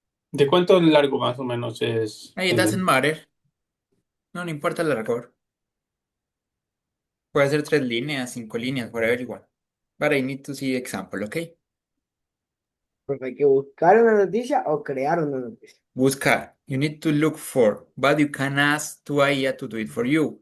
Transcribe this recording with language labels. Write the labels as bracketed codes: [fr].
[es] ¿De cuánto largo más o menos es? [en] It doesn't matter. [es] No, no importa el largo. Puede ser 3 líneas, 5 líneas, [en] whatever you want. But I need to see example, okay? [es] Porque hay que buscar una noticia o crear una noticia. Buscar. [en] You need to look for, but you can ask to IA to do it for you.